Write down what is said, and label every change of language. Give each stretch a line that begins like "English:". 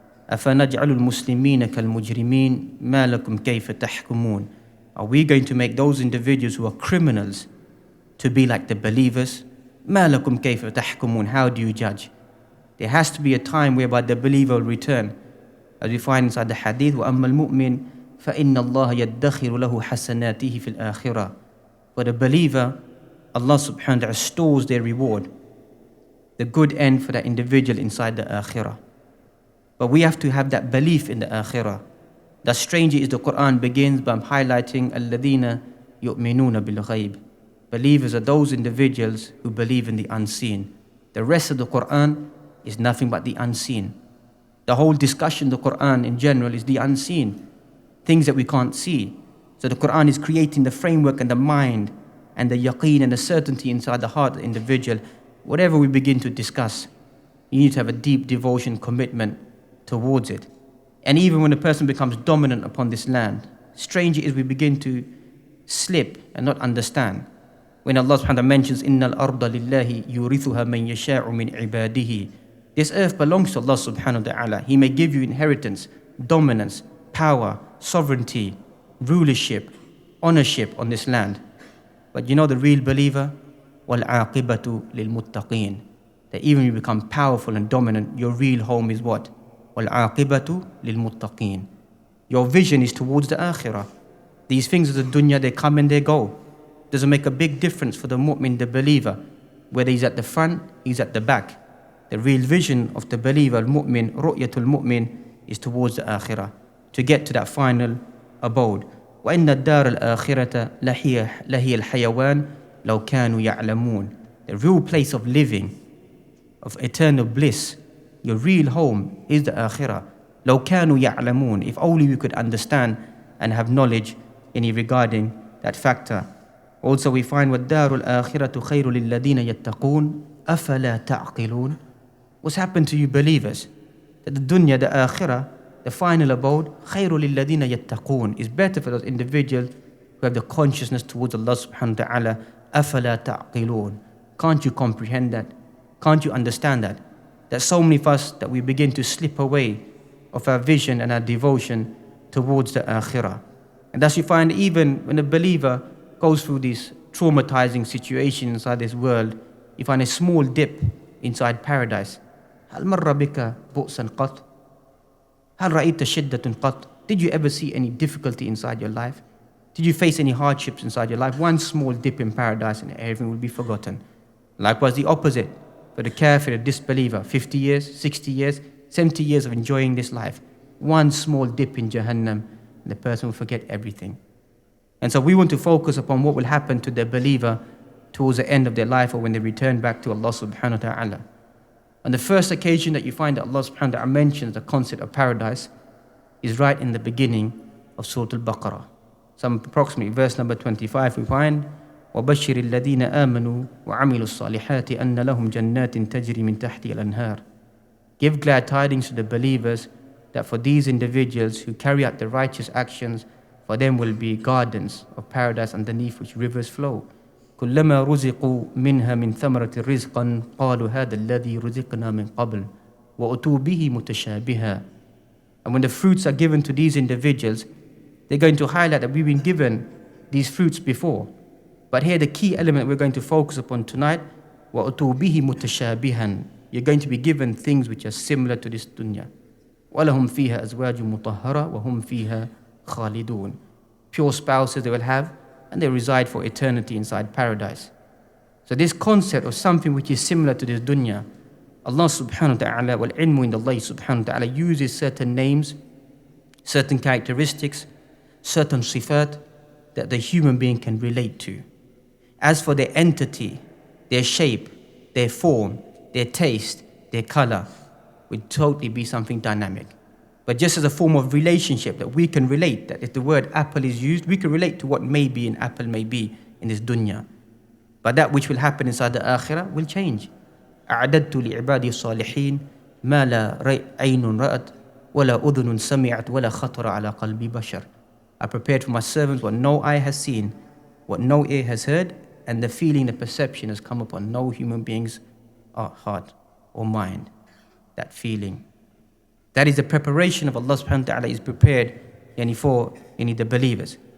Arabic: أَفَنَجْعَلُ الْمُسْلِمِينَ كَالْمُجْرِمِينَ مَا لَكُمْ كَيْفَ تَحْكُمُونَ.
English: Are we going to make those individuals who are criminals to be like the believers?
Arabic: مَا لَكُمْ كَيْفَ تَحْكُمُونَ.
English: How do you judge? There has to be a time whereby the believer will return. As we find inside the hadith,
Arabic: وَأَمَّا الْمُؤْمِنِ فَإِنَّ اللَّهَ يَدَّخِرُ لَهُ حَسَنَاتِهِ فِي الْآخِرَةِ.
English: For the believer, Allah subhanahu wa ta'ala stores their reward, the good end for that individual inside the akhirah. But we have to have that belief in the akhirah. The stranger is the Quran begins by highlighting
Arabic: الَّذِينَ يُؤْمِنُونَ بِالْغَيْبِ.
English: Believers are those individuals who believe in the unseen. The rest of the Quran is nothing but the unseen. The whole discussion of the Quran in general is the unseen, things that we can't see. So the Quran is creating the framework and the mind and the yaqeen and the certainty inside the heart of the individual. Whatever we begin to discuss, you need to have a deep devotion, commitment towards it. And even when a person becomes dominant upon this land, strange it is we begin to slip and not understand. When Allah subhanahu wa ta'ala mentions,
Arabic: إِنَّ الْأَرْضَ لِلَّهِ يُورِثُهَا مَنْ يَشَاءُ مِنْ عِبَادِهِ.
English: This earth belongs to Allah subhanahu wa ta'ala. He may give you inheritance, dominance, power, sovereignty, rulership, ownership on this land. But you know the real believer?
Arabic: وَالْعَاقِبَةُ لِلْمُتَّقِينَ.
English: That even when you become powerful and dominant, your real home is what?
Arabic: وَالْعَاقِبَةُ لِلْمُتَّقِينَ.
English: Your vision is towards the akhirah. These things of the dunya, they come and they go. Doesn't make a big difference for the mu'min, the believer, whether he's at the front, he's at the back. The real vision of the believer, al-mu'min, ru'yatul mu'min, is towards the akhirah, to get to that final abode.
Arabic: وَإِنَّ الدَّارَ الْآخِرَةَ لَهِيَ الْحَيَوَانِ لَوْ كَانُوا يَعْلَمُونَ.
English: The real place of living, of eternal bliss, your real home is the akhirah.
Arabic: لَوْ كَانُوا يَعْلَمُونَ.
English: If only we could understand and have knowledge regarding that factor. Also we find
Arabic: وَالدَّارُ الْآخِرَةُ خَيْرٌ لِلَّذِينَ يَتَّقُونَ أَفَلَا تَعْقِلُونَ.
English: What's happened to you believers? That the dunya, the akhirah, the final abode,
Arabic: خَيْرٌ لِلَّذِينَ يَتَّقُونَ,
English: is better for those individuals who have the consciousness towards Allah subhanahu wa ta'ala.
Arabic: أَفَلَا تَعْقِلُونَ.
English: Can't you comprehend that? Can't you understand that? That so many of us, that we begin to slip away of our vision and our devotion towards the akhirah. And thus you find even when a believer goes through these traumatizing situations inside this world, you find a small dip inside paradise.
Arabic: هل مر بك بؤسا قط؟ هل رأيت شدة قط?
English: Did you ever see any difficulty inside your life? Did you face any hardships inside your life? One small dip in paradise and everything will be forgotten. Likewise the opposite for the kafir, the disbeliever, 50 years, 60 years, 70 years of enjoying this life. One small dip in Jahannam and the person will forget everything. And so we want to focus upon what will happen to the believer towards the end of their life, or when they return back to Allah subhanahu wa ta'ala. On the first occasion that you find that Allah subhanahu wa ta'ala mentions the concept of paradise is right in the beginning of Surah Al-Baqarah. Some approximately verse number 25 we find
Arabic: وَبَشِّرِ الَّذِينَ آمَنُوا وَعَمِلُوا الصَّالِحَاتِ أَنَّ لَهُمْ جَنَّاتٍ تَجْرِي مِنْ تَحْتِهَا الْأَنْهَارُ.
English: Give glad tidings to the believers that for these individuals who carry out the righteous actions, for them will be gardens of paradise underneath which rivers flow.
Arabic: كلما رزقوا منها من ثمرة رزقا قالوا هذا الذي رزقنا من قبل وأتوا به متشابها.
English: And when the fruits are given to these individuals, they're going to highlight that we've been given these fruits before. But here the key element we're going to focus upon tonight,
Arabic: وَأُتُوا بِهِ مُتَشَابِهًا.
English: You're going to be given things which are similar to this dunya.
Arabic: وَلَهُمْ فِيهَا أَزْوَاجٌ مُطَهَّرَةٌ وَهُمْ فِيهَا خَالِدُونَ.
English: Pure spouses they will have, and they reside for eternity inside paradise. So this concept of something which is similar to this dunya, Allah subhanahu wa ta'ala, wal ilmu in Allah subhanahu wa ta'ala uses certain names, certain characteristics, certain sifat that the human being can relate to. As for their entity, their shape, their form, their taste, their color, would totally be something dynamic. But just as a form of relationship that we can relate, that if the word apple is used, we can relate to what maybe an apple may be in this dunya. But that which will happen inside the akhirah will change.
Arabic: أعددت لعبادي الصالحين ما لا عين رأت ولا أذن سمعت ولا خطر على قلب بشر.
English: I prepared for my servants what no eye has seen, what no ear has heard, and the feeling, the perception has come upon no human being's heart or mind. That feeling. That is the preparation of Allah subhanahu wa ta'ala is prepared for the believers.